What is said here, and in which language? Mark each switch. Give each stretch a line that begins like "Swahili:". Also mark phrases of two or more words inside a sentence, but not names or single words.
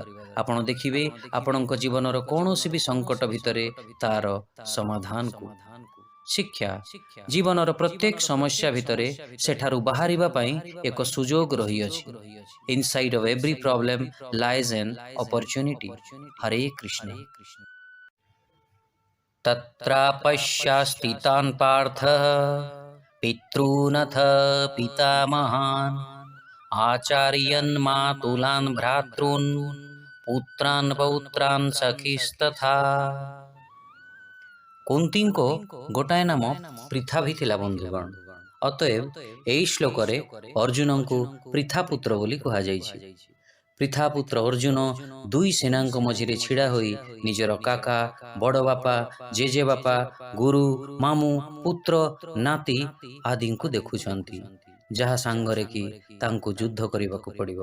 Odia: ଆପଣ ଦେଖିବେ ଆପଣଙ୍କ ଜୀବନର କୌଣସି ବି ସଙ୍କଟ ଭିତରେ ତାର ସମାଧାନକୁ। ଶିକ୍ଷା, ଜୀବନର ପ୍ରତ୍ୟେକ ସମସ୍ୟା ଭିତରେ ସେଠାରୁ ବାହାରିବା ପାଇଁ ଏକ ସୁଯୋଗ ରହିଅଛି।
English: inside of every problem lies an opportunity. ହରେ କୃଷ୍ଣ।
Sanskrit: तत्रापश्यास्थितान् पार्थः पितॄनथ पितामहान् आचार्यान् मातुलान् भ्रातॄन् पुत्रान् पौत्रान् सखीस्तथा।
Odia: କୁନ୍ତୀଙ୍କ ଗୋଟାଏ ନାମ ପୃଥାଭି ଥିଲା ବନ୍ଧୁଗଣ। ଅତଏବ ଏହି ଶ୍ଲୋକରେ ଅର୍ଜୁନଙ୍କୁ ପୃଥାପୁତ୍ର ବୋଲି କୁହାଯାଇଛି। ପୃଥାପୁତ୍ର ଅର୍ଜୁନ ଦୁଇ ସେନାଙ୍କ ମଝିରେ ଛିଡ଼ା ହୋଇ ନିଜର କାକା, ବଡ଼ ବାପା, ଜେଜେବାପା, ଗୁରୁ, ମାମୁଁ, ପୁତ୍ର, ନାତି ଆଦିଙ୍କୁ ଦେଖୁଛନ୍ତି, ଯାହା ସାଙ୍ଗରେ କି ତାଙ୍କୁ ଯୁଦ୍ଧ କରିବାକୁ ପଡ଼ିବ।